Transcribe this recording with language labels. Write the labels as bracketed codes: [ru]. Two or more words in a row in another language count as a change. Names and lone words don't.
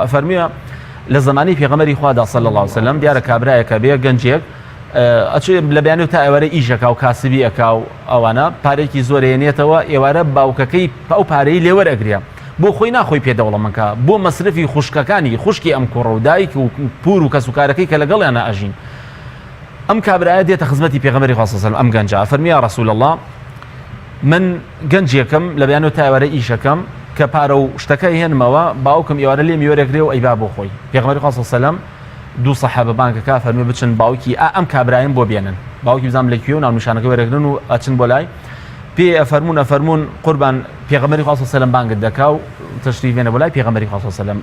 [ckb] ئەفەرمیە لە زمانی پێغەمبەری خوادا [ar] صلی الله علیه و سلم [ckb] دیارە کابرایەکە بێ گەنجێک ئەچێ لە بەیانی و تا ئێوارە ئیشەکە و کاسبی ئەکا و ئەوانە پارێکی زۆر هێنێتەوە ئێوارە باوکەکەی ئەو پارەی لێوەرئەگرێ بۆ خۆی ناخۆی پێدەوڵەمەکە بۆ مەسرفی خوشکەکانی خوشکی ئەم کوڕە و دایک و پور و کەسوکارەکەی کە لەگەڵیانە ئەژین. ئەم کابرایە دێتە خزمەتی پێغەمبەری خوا [ar] صلی الله علیه و سلم [ckb] ئەم گەنجە فەرمیە [ar] یا رسول الله [ckb] من گەنجێکم لە بەیانی و تا ئێوارە ئیشەکەم کە پارە و شتەکە هێنمەوە باوکم ئێوارە لێ میوەرەگرێ و ئەیبا بۆ خۆی. پێغەمبەری خوا [ar] صلی الله علیه و سلم [ckb] دوو سەحابە بانگەکە فەرمی بچن باوکی ئەم کابرایم بۆ بێنن باوکی بزانم لەکوێ و ناونیشانەکە وەرەگرن و ئەچن بۆ لای پێ فەرمونە قوربان پێغەمبەری خوا [ar] صلی الله علیه و سلم [ckb] بانگت دەکا و تشریف هێنە بۆ لای پێغەمبەری خوا صلی الله علیه و سلم.